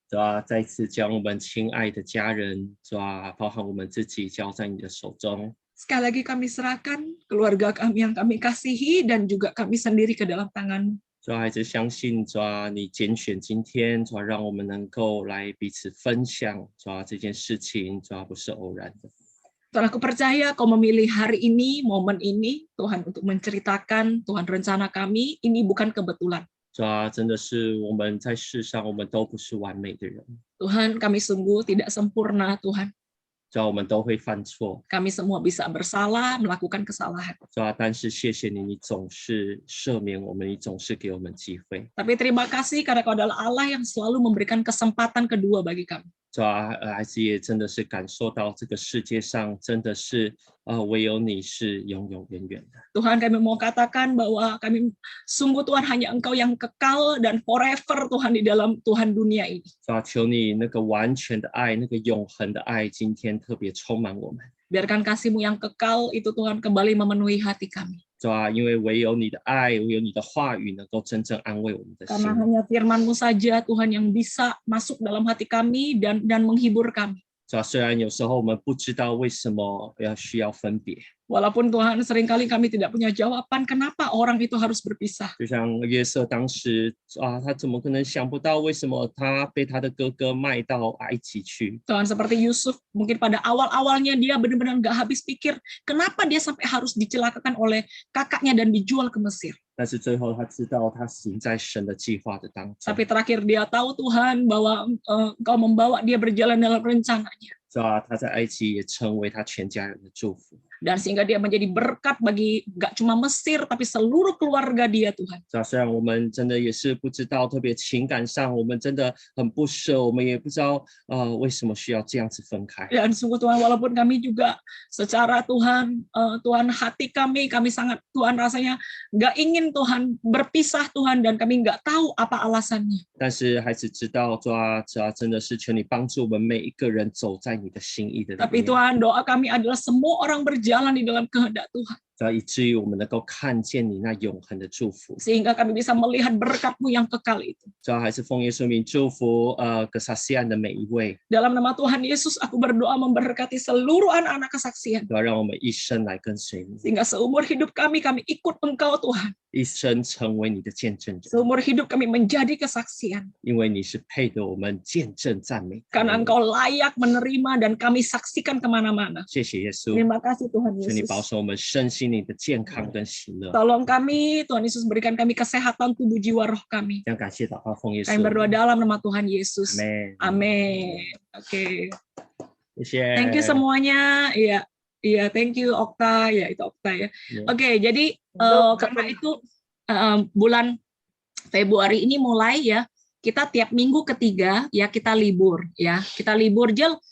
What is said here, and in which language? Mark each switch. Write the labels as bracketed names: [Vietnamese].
[Chinese] 主啊，再次将我们亲爱的家人，主啊，包含我们自己交在你的手中。 [Indonesian] Sekali lagi kami serahkan keluarga kami yang kami kasihi dan juga kami sendiri ke dalam tangan-Mu. [Chinese] 主啊，还是相信主啊，你拣选今天，主啊，让我们能够来彼此分享，主啊，这件事情，主啊，不是偶然的。 [Indonesian] Tuhan, aku percaya Kau memilih hari ini, momen ini, Tuhan, untuk menceritakan Tuhan rencana kami, ini bukan kebetulan. [Chinese] 主啊，真的是我们在世上，我们都不是完美的人。 [Indonesian] Tuhan, kami sungguh tidak sempurna, Tuhan. [Chinese] 主啊，我们都会犯错。 [Indonesian] Kami semua bisa bersalah, melakukan kesalahan. [Chinese] 主啊，但是谢谢你，你总是赦免我们，你总是给我们机会。 [Indonesian] Tapi terima kasih karena Kau adalah Allah yang selalu memberikan kesempatan kedua bagi kami. [Chinese] 主啊，孩子也真的是感受到这个世界上真的是唯有你是永永远远的。 [Indonesian] Tuhan, kami mau katakan bahwa kami sungguh Tuhan hanya Engkau yang kekal dan forever Tuhan di dalam Tuhan dunia ini. [Chinese] 主啊，求你那个完全的爱，那个永恒的爱，今天特别充满我们。 [Indonesian] Biarkan kasih-Mu yang kekal itu Tuhan kembali memenuhi hati kami. [Chinese] 主啊，因为唯有你的爱，唯有你的话语能够真正安慰我们的心。 [Indonesian] Karena hanya firman-Mu saja Tuhan yang bisa masuk dalam hati kami dan menghibur kami. [Chinese] 主啊，虽然有时候我们不知道为什么需要分别， [Indonesian] Walaupun Tuhan seringkali kami tidak punya jawaban kenapa orang itu harus berpisah. [Chinese] 就像约瑟当时啊，他怎么可能想不到为什么他被他的哥哥卖到埃及去？ [Indonesian] Tuhan, seperti Yusuf, mungkin pada awal-awalnya dia benar-benar nggak habis pikir kenapa dia sampai harus dicelakakan oleh kakaknya dan dijual ke Mesir. [Chinese] 但是最后他知道他行在神的计划的当中。 [Indonesian] Tapi terakhir dia tahu Tuhan bahwa Engkau membawa dia berjalan dalam rencananya. [Chinese] 是吧？他在埃及也成为他全家人的祝福。 [Indonesian] Dan sehingga dia menjadi berkat bagi gak cuma Mesir tapi seluruh keluarga dia, Tuhan. [Chinese] 是吧？虽然我们真的也是不知道，特别情感上我们真的很不舍，我们也不知道为什么需要这样子分开。 [Indonesian] Dan sungguh Tuhan, walaupun kami juga secara Tuhan, Tuhan hati kami sangat Tuhan rasanya gak ingin Tuhan berpisah Tuhan dan kami gak tahu apa alasannya. [Chinese] 但是孩子知道，主啊，真的是求你帮助我们每一个人走在你的心意的里面。 [Indonesian] Tapi Tuhan, doa kami adalah semua orang berjalan di dalam kehendak Tuhan. [Chinese] 以至于我们能够看见你那永恒的祝福。 [Indonesian] Sehingga kami bisa melihat berkat-Mu yang kekal itu. [Chinese] 主啊，还是奉耶稣名祝福kesaksian 的每一位。 [Indonesian] Dalam nama Tuhan Yesus, aku berdoa memberkati seluruh anak-anak kesaksian. [Chinese] 主啊，让我们一生来跟随你， [Indonesian] Sehingga seumur hidup kami ikut Engkau Tuhan. [Chinese] 一生成为你的见证者。 [Indonesian] Seumur hidup kami menjadi kesaksian. [Chinese] 因为你是配得我们见证赞美。 [Indonesian] Karena Engkau layak menerima dan kami saksikan kemana-mana. [Chinese] 谢谢耶稣。 [Indonesian] Terima kasih Tuhan [Chinese] 求你保 [Indonesian] Yesus. [Chinese] 守我们身心灵的健康跟喜乐。 [Indonesian] Tolong kami, Tuhan Yesus berikan kami kesehatan tubuh jiwa roh kami. [Chinese] 将感谢祷告奉耶稣。 [Indonesian] Kami berdoa dalam nama Tuhan Yesus. Amin. Amin. Oke. [Chinese] 谢谢。 [English] Thank you [Indonesian] semuanya. Iya. Iya, [English] thank you [Indonesian] Okta. Ya, itu Okta ya. Oke, jadi karena itu bulan Februari ini mulai ya, kita tiap minggu ketiga ya kita libur ya. Kita libur, Jel.